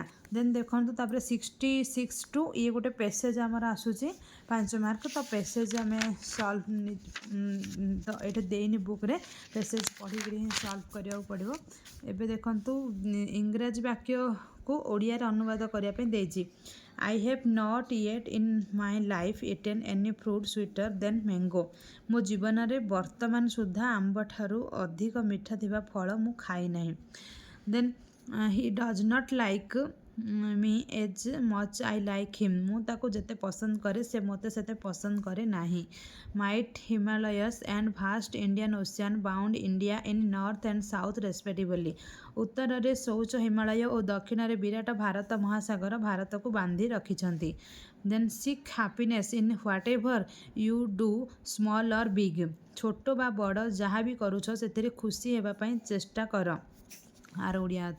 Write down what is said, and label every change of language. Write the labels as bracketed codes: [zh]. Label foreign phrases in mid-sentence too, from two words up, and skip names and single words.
[or] ଦେନ୍ ଦେଖନ୍ତୁ ତାପରେ 66 ଟୁ ଇଏ ଗୋଟେ ପେସେଜ୍ ଆମର ଆସୁଛି 5 ମାର୍କ। ତ ପେସେଜ୍ ଆମେ ସଲ୍ଭ ତ ଏଇଠି ଦେଇନି ବୁକ୍ରେ, ପେସେଜ୍ ପଢ଼ିକିରି ହିଁ ସଲ୍ଭ କରିବାକୁ ପଡ଼ିବ। ଏବେ ଦେଖନ୍ତୁ ଇଂରାଜୀ ବାକ୍ୟକୁ ଓଡ଼ିଆରେ ଅନୁବାଦ କରିବା ପାଇଁ ଦେଇଛି। [en] I have not yet in my life eaten any fruit sweeter than mango. [or] ମୋ ଜୀବନରେ ବର୍ତ୍ତମାନ ସୁଦ୍ଧା ଆମ୍ବ ଠାରୁ ଅଧିକ ମିଠା ଥିବା ଫଳ ମୁଁ ଖାଇ ନାହିଁ। [en] ଦେନ୍ he does not like me as much I like him. [or] ମୁଁ ତାକୁ ଯେତେ ପସନ୍ଦ କରେ ସେ ମୋତେ ସେତେ ପସନ୍ଦ କରେ ନାହିଁ। [en] Might Himalayas and vast Indian Ocean bound India in north and south respectively. [or] ଉତ୍ତରରେ ଶୌଚ ହିମାଳୟ ଓ ଦକ୍ଷିଣରେ ବିରାଟ ଭାରତ ମହାସାଗର ଭାରତକୁ ବାନ୍ଧି ରଖିଛନ୍ତି। [en] then seek happiness in what ever you do small or big. [or] ଛୋଟ ବା ବଡ଼ ଯାହା ବି କରୁଛ ସେଥିରେ ଖୁସି ହେବା ପାଇଁ ଚେଷ୍ଟା କର। ଆର ଓଡ଼ିଆ ଅର୍ଥ।